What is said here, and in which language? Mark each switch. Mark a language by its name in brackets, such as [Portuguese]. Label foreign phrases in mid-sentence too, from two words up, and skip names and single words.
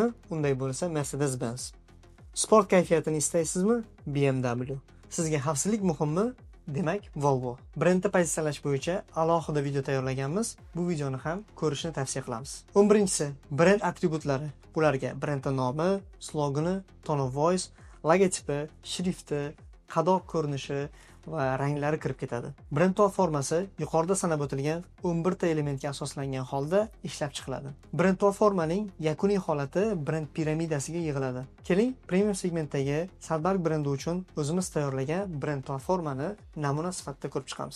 [Uzbek] Unday bo'lsa Mercedes-Benz. Sport kayfiyatini istaysizmi? BMW. Sizga xavfsizlik muhimmi? Demak, Volvo. Brendni pozitsiyalash bo'yicha alohida video tayyorlaganmiz. Bu videoni ham ko'rishni tavsiya qilamiz. 11-si, brend atributlari. Ularga brendning nomi, slogani, [English] tone of voice, [Uzbek] logotipi, shrifti, qadoq ko'rinishi va ranglari kirib ketadi. Brend platformasi yuqorida sanab o'tilgan 11 ta elementga asoslangan holda ishlab chiqiladi. Brend platformaning yakuniy holati brend piramidasiga yig'iladi. Keling, premium segmentdagi Sadberg brendi uchun o'zimiz tayyorlagan brend platformani namuna sifatida ko'rib chiqamiz.